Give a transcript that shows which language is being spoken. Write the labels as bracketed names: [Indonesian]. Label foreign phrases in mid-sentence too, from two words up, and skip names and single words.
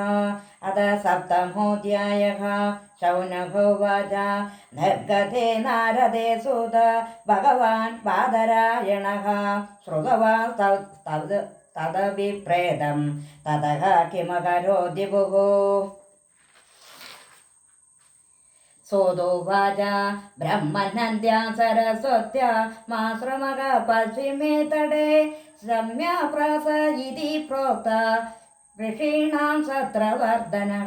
[Sanskrit] അത സപ്തമോധ്യായഃ. ശൗനകോവാച നിർഗതേ നാരദേ സൂത ഭഗവാൻ ബാദരായണഃ ശ്രുതവാൻ തദഭിപ്രേതം തതഃ കിമകരോതി ഭുഃ. सोदोवाच ब्रह्मनन्द्या सरस्वत्या माश्रमः पश्चिमे तटे सम्यक् इति प्रोक्ता ऋषीणां सत्रवर्धनः.